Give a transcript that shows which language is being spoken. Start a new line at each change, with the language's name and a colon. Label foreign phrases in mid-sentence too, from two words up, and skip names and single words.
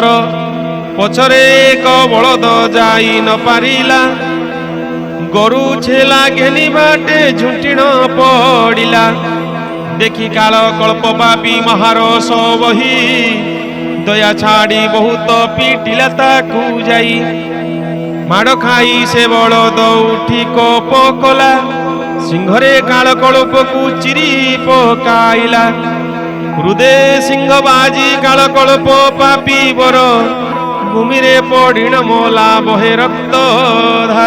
Odia: ପଛରେ ଏକ ବଳଦ ଯାଇ ନ ପାରିଲା, ଗରୁ ଛେଳା ଘେନି ବାଟେ ଝୁଣ୍ଟିଣ ପଡ଼ିଲା। ଦେଖି କାଳ କଳ୍ପ ପାପୀ ମହାରସ ବହି, ଦୟା ଛାଡ଼ି ବହୁତ ପିଟିଲା ତାକୁ ଯାଇ। ମାଡ଼ ଖାଇ ସେ ବଳଦ ଉଠି କୋପ କଲା, ସିଂହରେ କାଳ କଳପକୁ ଚିରି ପକାଇଲା। ହୃଦେ ସିଂହ ବାଜି କାଳ କଳପ ପାପି ବର, ଭୂମିରେ ପଡ଼ିଣ ମଲା ବହେ ରକ୍ତ ଧାର।